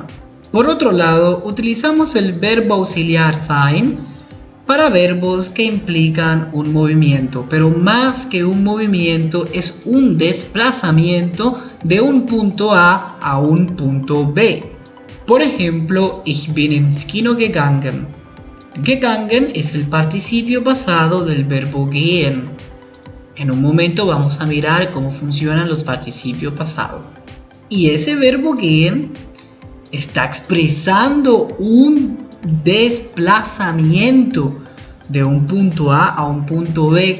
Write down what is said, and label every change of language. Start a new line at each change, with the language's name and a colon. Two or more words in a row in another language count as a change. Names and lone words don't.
Spanish: Por otro lado, utilizamos el verbo auxiliar sein para verbos que implican un movimiento, pero más que un movimiento es un desplazamiento de un punto A un punto B. Por ejemplo,
German: ich bin ins Kino gegangen.
Spanish: Gegangen es el participio pasado del verbo gehen. En un momento vamos a mirar cómo funcionan los participios pasados. Y ese verbo gehen está expresando un desplazamiento de un punto A un punto B.